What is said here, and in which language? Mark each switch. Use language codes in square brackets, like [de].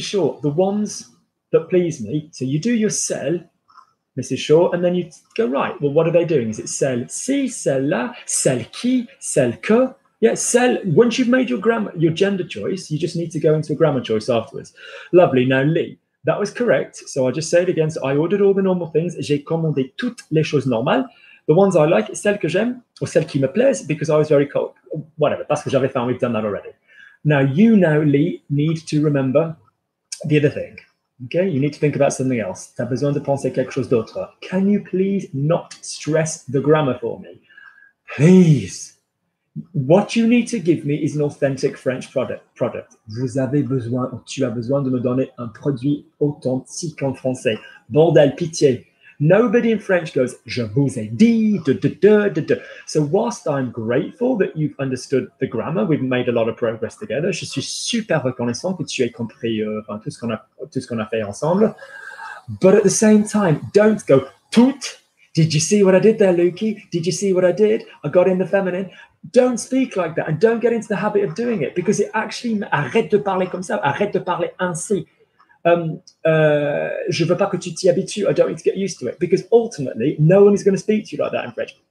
[en] Shaw, the ones that please me. So you do your cell, Mrs. Shaw, and then you go, right, well, what are they doing? Is it [fr] celle ci, celle-là, celle qui, celle que? [en] Yeah, celle. Once you've made your gender choice, you just need to go into a grammar choice afterwards. Lovely. Now, Lee, that was correct. So I'll just say it again. So I ordered all the normal things. [fr] J'ai commandé toutes les choses normales. [en] The ones I like, [fr] celles que j'aime, [en] or [fr] celles qui me plaisent, [en] because I was very cold. Whatever, [fr] parce que j'avais faim, [en] we've done that already. Now, Lee, need to remember the other thing. Okay, you need to think about something else. [fr] Tu as besoin de penser quelque chose d'autre. [en] Can you please not stress the grammar for me? Please. What you need to give me is an authentic French product. [fr] Vous avez besoin, ou tu as besoin de me donner un produit authentique en français. Bordel, pitié. [en] Nobody in French goes, [fr] je vous ai dit, [en] So whilst I'm grateful that you've understood the grammar, we've made a lot of progress together. [fr] Je suis super reconnaissant que tu aies compris tout ce qu'on a fait ensemble. [en] But at the same time, don't go, tout. Did you see what I did there, Lukey? Did you see what I did? I got in the feminine. Don't speak like that, and don't get into the habit of doing it, because it actually, [fr] arrête de parler comme ça, arrête de parler ainsi. Je veux pas que tu t'y habitues. [en] I don't need to get used to it, because ultimately, no one is going to speak to you like that in French.